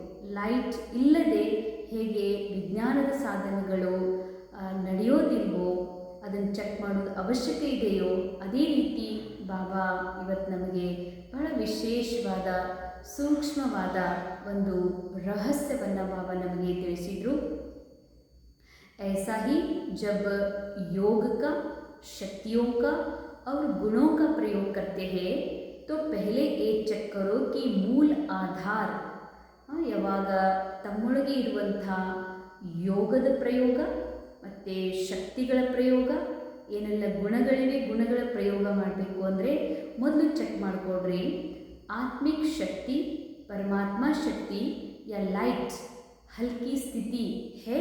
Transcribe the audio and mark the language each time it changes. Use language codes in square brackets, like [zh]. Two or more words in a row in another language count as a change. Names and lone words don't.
[kn] ಲೈಟ್ ಇಲ್ಲದೆ ಹೇಗೆ ವಿಜ್ಞಾನದ ಸಾಧನಗಳು ನಡೆಯೋದಿಲ್ವೋ, ಅದನ್ನು ಚೆಕ್ ಮಾಡೋದು ಅವಶ್ಯಕ ಇದೆಯೋ, ಅದೇ ರೀತಿ ಬಾಬಾ ಇವತ್ತು ನಮಗೆ ಬಹಳ ವಿಶೇಷವಾದ ಸೂಕ್ಷ್ಮವಾದ ಒಂದು ರಹಸ್ಯವನ್ನು ಬಾಬಾ ನಮಗೆ ತಿಳಿಸಿದರು. [hi] ऐसा ही जब योग का, शक्तियों का और गुणों का प्रयोग करते हैं तो पहले ये चेक करो कि मूल आधार, [kn] ಯಾವಾಗ ತಮ್ಮೊಳಗೆ ಇರುವಂಥ ಯೋಗದ ಪ್ರಯೋಗ ಮತ್ತು ಶಕ್ತಿಗಳ ಪ್ರಯೋಗ, ಏನೆಲ್ಲ ಗುಣಗಳಿವೆ, ಗುಣಗಳ ಪ್ರಯೋಗ ಮಾಡಬೇಕು ಅಂದರೆ ಮೊದಲು ಚೆಕ್ ಮಾಡಿಕೊಡ್ರಿ, [hi] आत्मिक शक्ति, परमात्म शक्ति या लाइट हल्की स्थिति है.